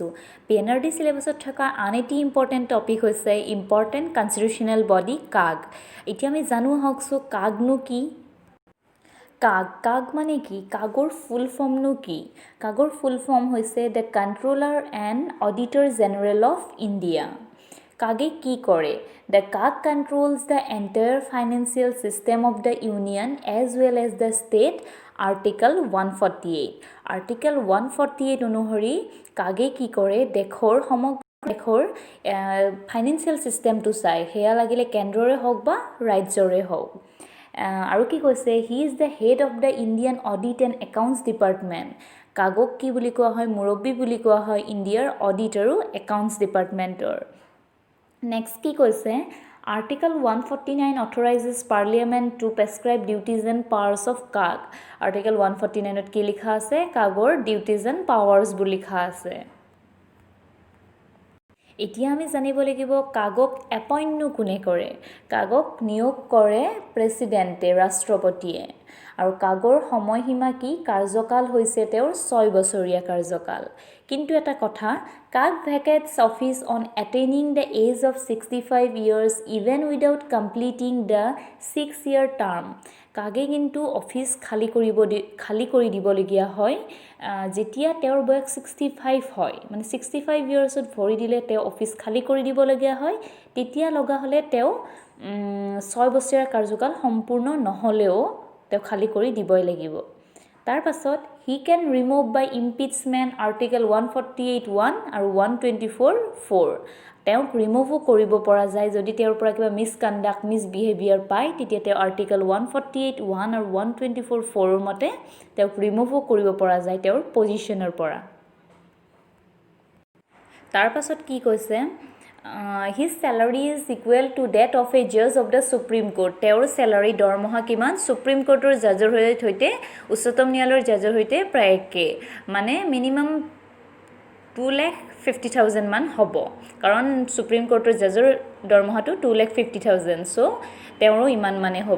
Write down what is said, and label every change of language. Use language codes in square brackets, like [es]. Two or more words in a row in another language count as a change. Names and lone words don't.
[as] PNRD সিলেবাছত থকা আন এটি [en] important topic [as] হৈছে [en] important constitutional body [as] কাগ। এতিয়া আমি জানো হকছো কাগনো কি? কাগ মানে কি? কাগৰ ফুল ফৰ্মনো কি? কাগৰ ফুল ফৰ্ম হৈছে দ্য কণ্ট্ৰলাৰ এণ্ড অডিটৰ জেনেৰেল অফ ইণ্ডিয়া। কাগে কি কৰে? [en] The CAG controls the entire financial system of the union as well as the state. [as] Article 148. Article 148 অনুসৰি কাগে কি কৰে? দেশৰ ফাইনেন্সিয়েল চিষ্টেমটো চাই, সেয়া লাগিলে কেন্দ্ৰৰে হওক বা ৰাজ্যৰে হওক। আৰু কি কৈছে? [en] He is the head of the Indian Audit and Accounts Department. [as] কাগক কি বুলি কোৱা হয়? মুৰব্বী বুলি কোৱা হয় ইণ্ডিয়াৰ অডিট আৰু একাউণ্টছ ডিপাৰ্টমেণ্টৰ। নেক্সট কি কৈছে? [en] Article 149 authorizes Parliament to prescribe duties and powers of CAG. [as] Article 149 কি লিখা আছে? কাগৰ [en] duties and powers [as] বুলি লিখা আছে। এতিয়া আমি জানিব লাগিব কাগক এপইণ্টনো কোনে কৰে? কাগক নিয়োগ কৰে প্ৰেচিডেণ্টে, ৰাষ্ট্ৰপতিয়ে। আৰু কাগৰ সময়সীমা কি? কাৰ্যকাল হৈছে তেওঁৰ 6 বছৰীয়া কাৰ্যকাল। কিন্তু এটা কথা, [en] CAG vacates office on attaining the age of 65 years even without completing the 6-year term. [as] কাগে কিন্তু অফিচ খালী কৰি দিবলগীয়া হয় যেতিয়া তেওঁৰ বয়স 65 হয়। মানে 65 yearsত ভৰি দিলে তেওঁ অফিচ খালী কৰি দিবলগীয়া হয়। তেতিয়া লগা হ'লে তেওঁ 6 বছৰীয়া কাৰ্যকাল সম্পূৰ্ণ নহ'লেও তেওঁ খালী কৰি দিবই লাগিব। তাৰ পাছত [en] he can remove by impeachment article 148(1) আৰু 124(4). [as] তেওঁক ৰিমুভো কৰিব পৰা যায় যদি তেওঁৰ পৰা কিবা [en] misconduct, misbehaviour [as] পায়, তেতিয়া তেওঁ আৰ্টিকেল 148(1) আৰু 124(4)ৰ মতে তেওঁক ৰিমুভো কৰিব পৰা যায় তেওঁৰ পজিশ্যনৰ পৰা। তাৰ পাছত কি কৈছে? [en] His salary is equal to that of a judge of the Supreme Court. [as] তেওঁৰ চেলাৰী দৰমহা কিমান? সুপ্ৰিম কোৰ্টৰ জাজৰ সৈতে উচ্চতম ন্যায়ালয়ৰ জাজৰ সৈতে প্ৰায় একে। মানে মিনিমাম 2,50,000 মান হ'ব, কাৰণ সুপ্ৰিম কোৰ্টৰ জাজৰ দৰমহাটো 2,50,000, চ' তেওঁৰো ইমান মানে হ'ব।